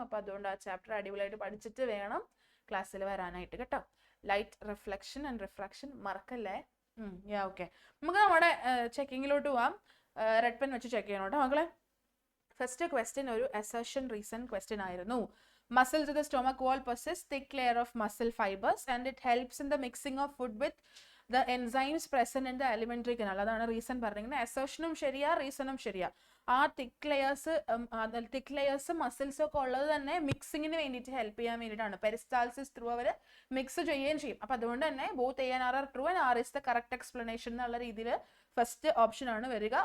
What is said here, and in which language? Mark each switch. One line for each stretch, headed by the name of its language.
Malayalam: അപ്പോൾ അതുകൊണ്ട് ആ ചാപ്റ്റർ അടിപൊളിയായിട്ട് പഠിച്ചിട്ട് വേണം ക്ലാസ്സിൽ വരാനായിട്ട് കേട്ടോ. ലൈറ്റ് റിഫ്ലക്ഷൻ ആൻഡ് റിഫ്രാക്ഷൻ മറക്കല്ലേ. ഓക്കെ, നമുക്ക് നമ്മുടെ ചെക്കിങ്ങിലോട്ട് പോവാം. റെഡ് പെൻ വെച്ച് ചെക്ക് ചെയ്യണം കേട്ടോ മക്കളെ. ഫസ്റ്റ് ക്വസ്റ്റ്യൻ ഒരു അസർഷൻ റീസൺ ക്വസ്റ്റ്യൻ ആയിരുന്നു.
English: Muscles of the stomach wall possess thick layer of muscle fibers and it helps in the mixing of food with the enzymes present in the alimentary canal.
Malayalam: അതാണ് reason പറഞ്ഞിരിക്കുന്നത്. അസർഷനും ശരിയാ, റീസണും ശരിയാ. ആ തിക്ക് layers muscles ഒക്കെ ഉള്ളത് തന്നെ മിക്സിങ്ങിന് വേണ്ടിയിട്ട് ഹെൽപ്പ് ചെയ്യാൻ വേണ്ടിയിട്ടാണ്. പെരിസ്റ്റാൾസിസ് ത്രൂ അവർ മിക്സ് ചെയ്യുകയും ചെയ്യും. അപ്പൊ അതുകൊണ്ട് തന്നെ
English: both A and R true and R is the correct explanation
Malayalam: എന്നുള്ള രീതിയിൽ ഫസ്റ്റ് ഓപ്ഷൻ ആണ് വരിക.